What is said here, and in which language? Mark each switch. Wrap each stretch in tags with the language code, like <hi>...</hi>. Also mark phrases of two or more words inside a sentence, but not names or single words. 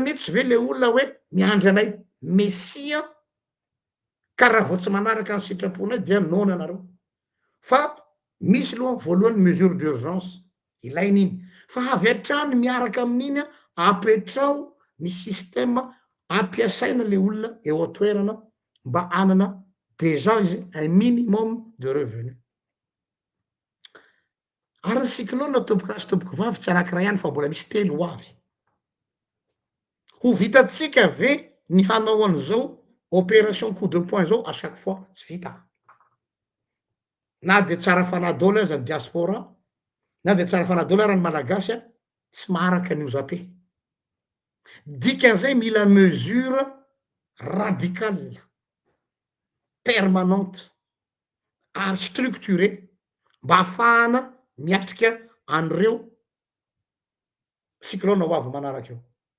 <mg>mihitsy ve le olona hoe miandry anay mesia ka raha vao tsy manaraka ny sitraponay dia nona anareo fa misy loha voalohany</mg> <fr>mesure d'urgence</fr> <mg>ilainy iny fa avy hatrany miaraka amin'iny apetrao ny système ampiasaina le olona eo atoerana mba anana déjà izy</mg> <fr>un minimum de revenu</fr> <mg>ary ny sikinao na tomboky rasy tomboky vavy tsy anankiray ihany fa mbola misy telo ho avy ho vitatsika ve ny hanao an'izao</mg> <fr>opération coup de poing</fr> <mg>zao à</mg> <fr>chaque fois</fr> <mg>tsy vita na de tsara fanadôlo aza ny diaspora na de tsara fanadôlo ara ny malagasy tsy maharaka an'io zape dikan'izay mila</mg> <fr>mesure radicale permanente</fr> <mg>ary structuré mba ahafahana miatrika an'ireo cyclone ho avy manaraka eo</mg>